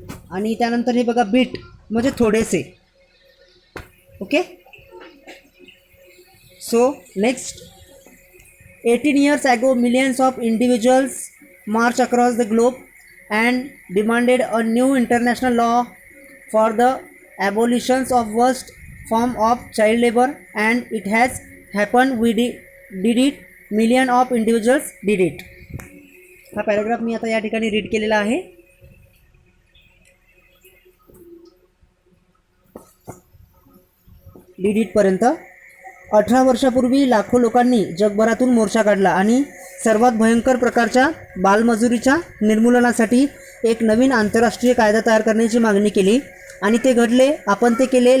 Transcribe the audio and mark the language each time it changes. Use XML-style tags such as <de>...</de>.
<mr>आणि त्यानंतर हे बघा बिट म्हणजे थोडेसे, okay.</mr> <en>So next, 18 years ago millions of individuals marched across the globe and demanded a new international law for the abolition of worst form of child labor, and it has happened. We did it. Million of individuals did it.</en> <mr>हा paragraph मी आता या ठिकाणी read केलेला आहे. Did it पर्यंत. 18 वर्षापूर्वी लाखो लोकांनी जगभरातून मोर्चा काढला आणि सर्वात भयंकर प्रकारच्या बालमजुरीच्या निर्मूलनासाठी एक नवीन आंतरराष्ट्रीय कायदा तयार करण्याची मागणी केली आणि ते घडले. आपण ते केले.</mr>